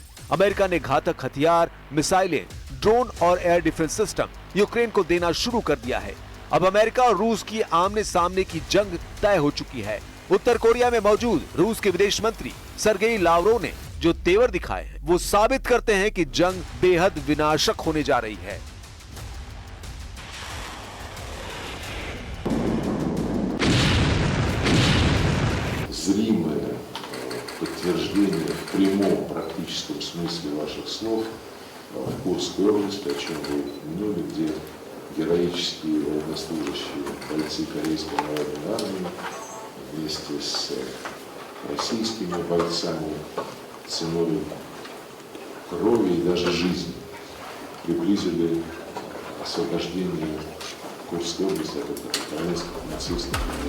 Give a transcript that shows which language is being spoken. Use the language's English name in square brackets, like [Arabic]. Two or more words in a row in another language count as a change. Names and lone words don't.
[Hindi] अमेरिका ने घातक हथियार, मिसाइलें, ड्रोन और [English] air defense system [Hindi] यूक्रेन को देना शुरू कर दिया है। अब अमेरिका और रूस की आमने सामने की जंग तय हो चुकी है। उत्तर कोरिया में मौजूद रूस के विदेश मंत्री सरगेई लावरोव ने जो तेवर दिखाए हैं, वो साबित करते हैं कि जंग बेहद विनाशक होने जा रही है। [Russian] Зримое подтверждение в прямом практическом смысле ваших слов в Курской области, о чем вы упомянули, где героические военнослужащие, бойцы Корейской народной армии вместе с российскими бойцами ценой крови и даже жизни приблизили освобождение Курской области от украинских нацистов.